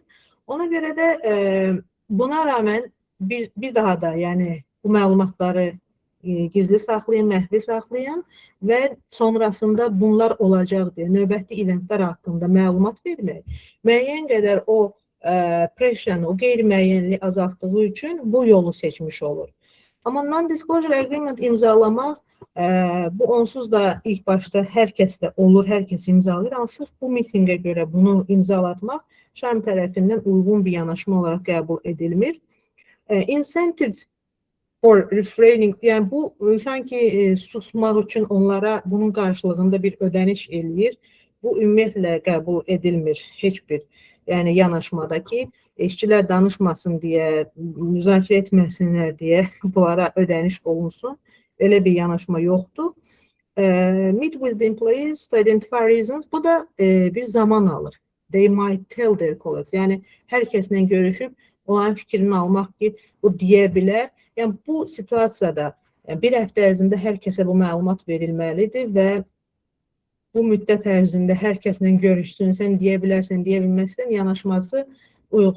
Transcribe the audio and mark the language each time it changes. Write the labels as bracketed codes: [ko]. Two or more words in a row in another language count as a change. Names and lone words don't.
[az] Ona görə də buna rağmen bir daha da yəni bu məlumatları gizli saxlayın, məxfi saxlayın və sonrasında bunlar olacaq deyə növbəti eventlər haqqında məlumat vermək müəyyən qədər o pressure-ı, o qeyri-müəyyənliyi azaltdığı üçün bu yolu seçmiş olur. Amma [en] non-disclosure agreement [az] imzalamaq bu onsuz da ilk başda hər kəsdə olur, hər kəs imzalayır. Amma sırf bu mitingə görə bunu imzalatmaq şarm tərəfindən uyğun bir yanaşma olaraq qəbul edilmir. [en] Incentive for refraining, [az] yəni bu sanki susmaq üçün onlara bunun qarşılığında bir ödəniş eləyir. Bu ümumiyyətlə qəbul edilmir heç bir yanaşmada ki, işçilər danışmasın deyə, müzakirə etməsinlər deyə bunlara ödəniş olunsun. Elə bir yanaşma yoxdur. [en] Meet with the employees to identify reasons. [az] Bu da bir zaman alır. [en] They might tell their colleagues. [az] Yəni hər kəslə görüşüb onların fikrini almaq ki, bu deyə bilər. Yəni bu situasiyada bir həftə ərzində hər kəsə bu məlumat verilməlidir və bu müddət ərzində hər kəslə görüşsün, sən deyə bilərsən, deyə bilməzsən, yanaşması uyğun gəlmir.